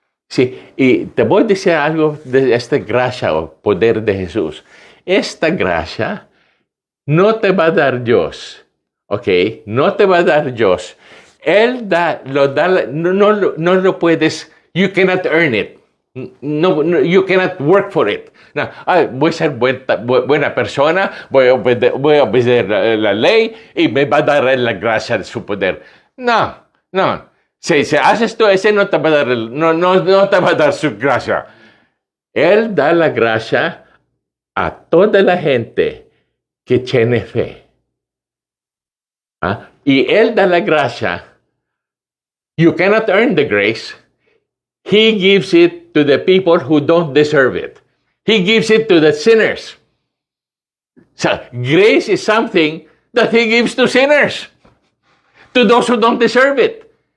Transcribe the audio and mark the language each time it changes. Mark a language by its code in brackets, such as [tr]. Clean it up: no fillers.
[es] Sí, y te voy a decir algo de esta gracia o poder de Jesús. Esta gracia no te va a dar Dios, ¿ok? No te va a dar Dios. Él no lo puedes, [en] you cannot earn it. No, you cannot work for it. [es] No, voy a ser buena persona, voy a obedecer la ley y me va a dar la gracia de su poder. No. Si haces tú ese, no te va a dar, no te va a dar su gracia. Él da la gracia a toda la gente que tiene fe. Y Él da la gracia. [en] You cannot earn the grace. He gives it to the people who don't deserve it. He gives it to the sinners. So, grace is something that He gives to sinners, to those who don't deserve it.